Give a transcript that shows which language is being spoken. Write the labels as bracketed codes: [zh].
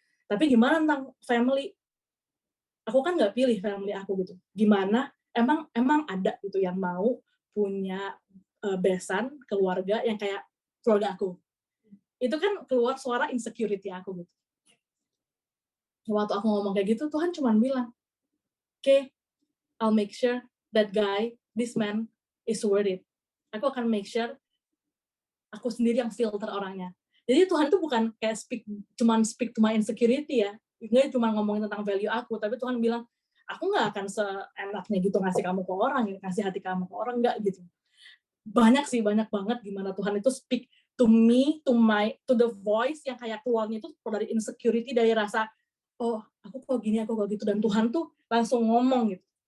[id] Tapi gimana tentang family? Aku kan nggak pilih family aku gitu. Gimana? Emang ada gitu yang mau punya besan keluarga yang kayak keluarga aku. Itu kan keluar suara insecurity aku gitu. Waktu aku ngomong kayak gitu, Tuhan cuma bilang, [en] okay, I'll make sure that guy, this man is worth it. [id] Aku akan make sure aku sendiri yang filter orangnya. Jadi Tuhan tuh bukan kayak cuman [en] speak to my insecurity [id] ya. Nggak cuma ngomongin tentang value aku, tapi Tuhan bilang, aku nggak akan seenaknya gitu ngasih kamu ke orang, ngasih hati kamu ke orang, nggak gitu. Banyak banget gimana Tuhan itu [en] speak to me, to the voice [id] yang kayak keluarnya itu dari insecurity, dari rasa, oh aku kok gini, aku kok gitu, dan Tuhan tuh langsung ngomong gitu.